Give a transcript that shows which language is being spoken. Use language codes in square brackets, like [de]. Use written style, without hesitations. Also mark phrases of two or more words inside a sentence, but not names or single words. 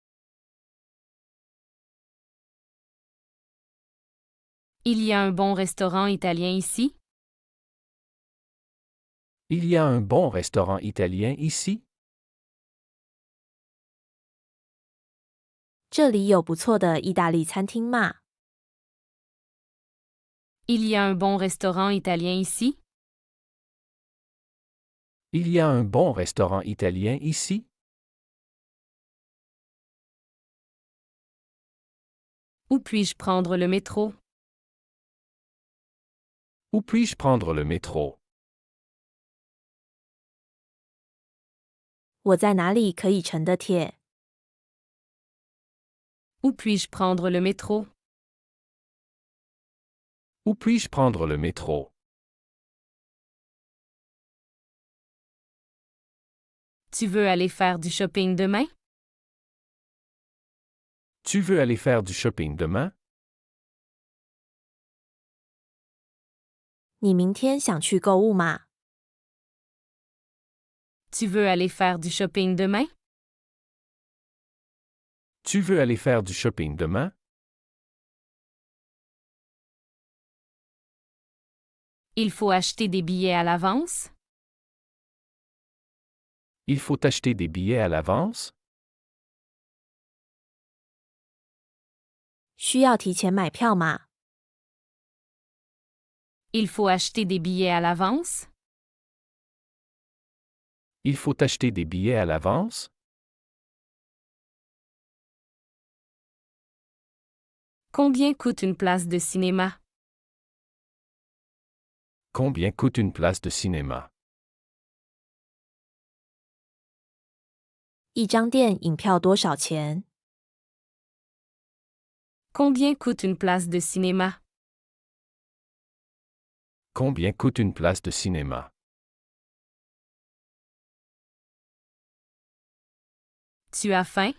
[fr] Il y a un bon restaurant italien ici? Il y a un bon restaurant italien ici? [zh] 这里有不错的意大利餐厅吗？ [fr] Il y a un bon restaurant italien ici? Il y a un bon restaurant italien ici? Où puis-je prendre le métro? Où puis-je prendre le métro? [zh] 我在哪里可以乘的铁？ [fr] Où puis-je prendre le métro? Où puis-je prendre le métro? Tu veux aller faire du shopping demain? Tu veux aller faire du shopping demain? [zh] 你明天想去购物吗？ [fr] Tu veux aller faire du shopping demain? Tu veux aller faire du shopping demain? Il faut acheter des billets à l'avance? Il faut acheter des billets à l'avance? [zh] 需要提前买票吗？ [fr] Il faut acheter des billets à l'avance? Il faut acheter des billets à l'avance? Combien coûte une place de cinéma? Combien coûte une place de cinéma? [zh] 一张电影票多少钱？ [fr] Combien coûte une place de cinéma? Combien coûte une place de cinéma? Tu as faim?